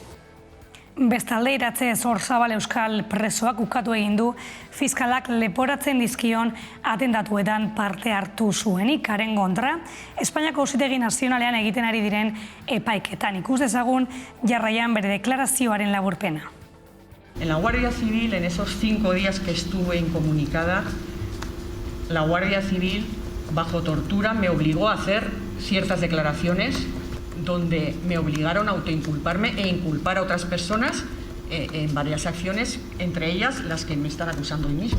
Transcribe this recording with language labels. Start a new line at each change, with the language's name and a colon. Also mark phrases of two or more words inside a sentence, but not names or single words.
Basque: Bestalde iratze Zorzabal euskal presoak ukatu egin du fiskalak leporatzen dizkion atentatuetan parte hartu zuenik haren kontra, Espainiako Auzitegi Nazionalean egiten ari diren epaiketan. Ikus dezagun jarraian bere deklarazioaren laburpena.
Spanish: En la Guardia Civil, en esos 5 días que estuve incomunicada, la Guardia Civil, bajo tortura, me obligó a hacer ciertas declaraciones donde me obligaron a autoinculparme e inculpar a otras personas en varias acciones, entre ellas las que me están acusando hoy mismo.